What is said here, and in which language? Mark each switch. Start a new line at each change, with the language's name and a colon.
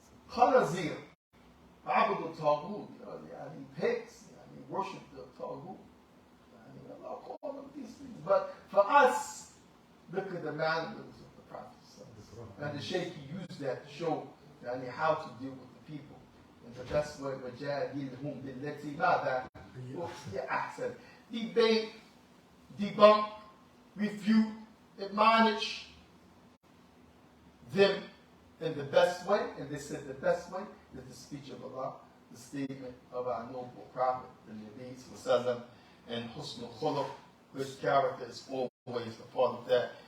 Arabic: Khanazir. عبد الطاغوت. يعني pigs.
English: يعني worship the Taghut. Allah called them these things. But for us, look at the mannerisms of the Prophet. And the Shaikh used that to show how to deal with the people. And the best way,
Arabic: وَجَادِلْهُمْ بِالَّتِي مَاذَا هِيَ أَحْسَنُ.
English: Debate, debunk, refute, admonish them in the best way. And they said the best way is the speech of Allah, the statement of our noble Prophet, the Nabi Sallallahu and Husnul Khuluq, which character is always a part of that.